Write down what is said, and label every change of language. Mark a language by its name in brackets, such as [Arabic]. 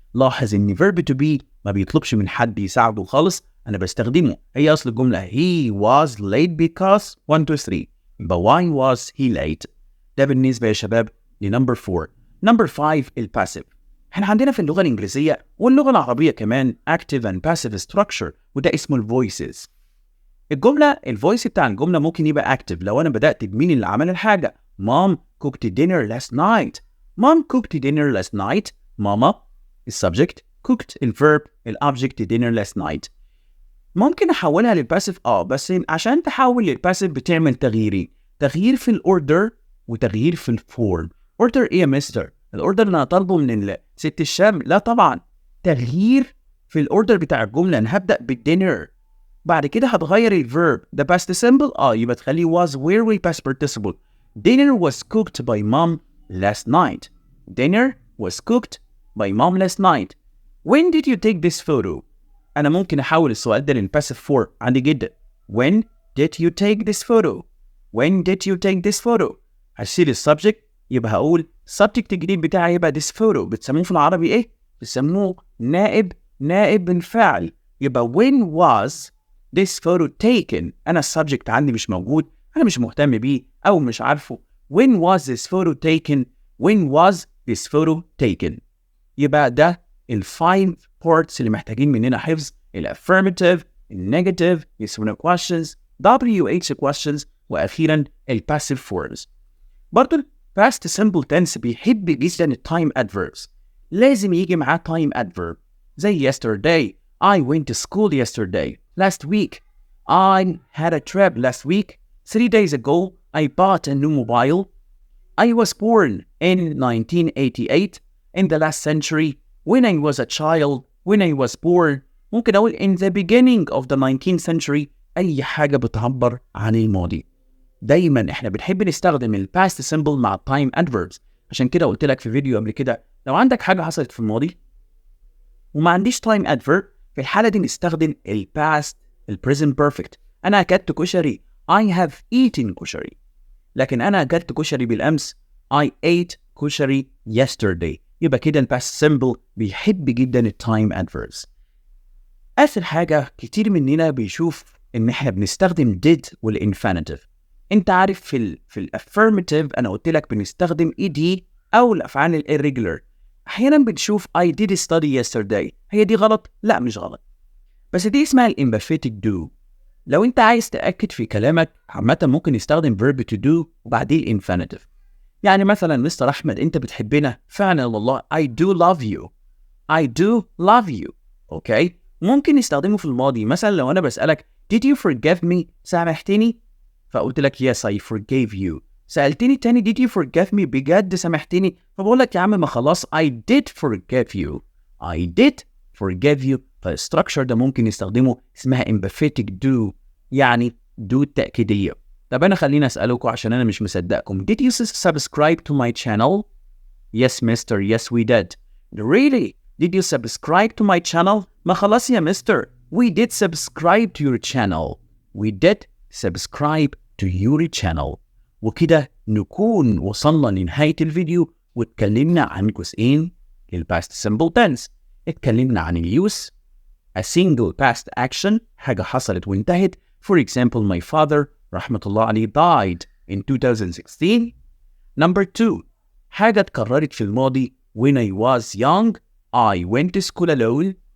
[Arabic] لاحظ ان verb to be ما بيطلبش من حد يساعده خالص، انا بستخدمه. هي اصل الجملة [English] he was late because 1 2 3. but why was he late؟ [Arabic] ده بالنسبة يا شباب لنمبر 4. نمبر 5 الباسيف. احنا عندنا في اللغة الإنجليزية واللغة العربية كمان [English] active and passive structure، [Arabic] وده اسمه الفويسز. الفويس بتاع الجملة ممكن يبقى active لو أنا بدأت بمين اللي عمل الحاجة. [English] Mom cooked dinner last night. Mom cooked dinner last night. [Arabic] ماما السبجكت، cooked الverb الobject dinner last night. ممكن أحولها للباسيف بس عشان تحول للباسيف بتعمل تغييرين، تغيير في الأوردر وتغيير في الفورم. أوردر إيه يا مستر؟ الأوردر اللي أنا طالبه من ست الشام؟ لا طبعا، تغيير في الأوردر بتاع الجملة. أنا هبدأ بالدينر، بعد كده هتغير الفيرب ده past simple يبقى تخليه was where we past participle. [English] Dinner was cooked by mom last night. Dinner was cooked by mom last night. When did you take this photo? [Arabic] أنا ممكن أحول السؤال ده للباسيف فور عندي جدا. [English] When did you take this photo? When did you take this photo? [Arabic] هشيل السبجكت يبقى هقول subject الجديد بتاعي يبقى this photo. بتسموه في العربي إيه؟ بتسموه نائب الفاعل. يبقى [English] when was this photo taken؟ [Arabic] أنا السبجكت عندي مش موجود، أنا مش مهتم بيه أو مش عارفه. [English] When was this photo taken؟ When was this photo taken؟ [Arabic] يبقى ده الفايف parts اللي محتاجين مننا حفظ: الaffirmative، النيجاتيف، yes or no questions، WH questions، وأخيرا الpassive forms. برضو past simple tense بيحب جدا التايم adverbs، لازم يجي معاه time adverb زي yesterday. [English] I went to school yesterday. Last week I had a trip. Last week 3 days ago I bought a new mobile. I was born in 1988. In the last century, when I was a child, when I was born. [Arabic] ممكن أقول [English] in the beginning of the 19th century. [Arabic] أي حاجة بتعبر عن الماضي. دايما احنا بنحب نستخدم ال past simple مع time adverbs. عشان كده قلت لك في فيديو قبل كده لو عندك حاجة حصلت في الماضي وما عنديش time adverb، في الحالة دي نستخدم ال past ال present perfect. أنا أكلت كشري. [English] I have eaten كشري. [Arabic] لكن أنا أكلت كشري بالأمس. [English] I ate كشري yesterday. [Arabic] يبقى كده ال past simple بيحب جدا ال time adverbs. آخر حاجة، كتير مننا بيشوف إن إحنا بنستخدم did والinfinitive. أنت عارف في ال affirmative أنا قلت لك بنستخدم ed أو الأفعال ال irregular. أحيانا بنشوف I did study yesterday. هي دي غلط؟ لا مش غلط، بس دي اسمها ال emphatic do. لو أنت عايز تأكد في كلامك عامة ممكن نستخدم verb to do وبعدين infinitive. يعني مثلا مستر أحمد أنت بتحبنا فعلا والله. [English] I do love you. I do love you. [Arabic] أوكي، ممكن نستخدمه في الماضي. مثلا لو أنا بسألك [English] did you forgive me؟ [Arabic] سامحتني؟ فقلت لك [English] yes I forgave you. [Arabic] سألتني تاني [English] did you forgive me؟ [Arabic] بجد سامحتني؟ فبقول لك يا عم ما خلاص [English] I did forgive you. I did forgive you. [Arabic] فالستراكشر ده ممكن نستخدمه اسمها emphatic do، يعني do التأكيدية. طب أنا خليني أسألكوا عشان أنا مش مصدقكم. [English] Did you subscribe to my channel? Yes mister, yes we did. Really? Did you subscribe to my channel? [Arabic] ما خلاص يا مستر [English] we did subscribe to your channel. We did subscribe to your channel. [Arabic] وكده نكون وصلنا لنهاية الفيديو واتكلمنا عن جزئين للpast simple tense. اتكلمنا عن الuse a single past action، حاجة حصلت وانتهت. [English] For example, my father [Arabic] رحمة الله عليه [English] died in 2016. Number 2، [Arabic] حاجة اتكررت في الماضي [English] when I was young I went to school alone.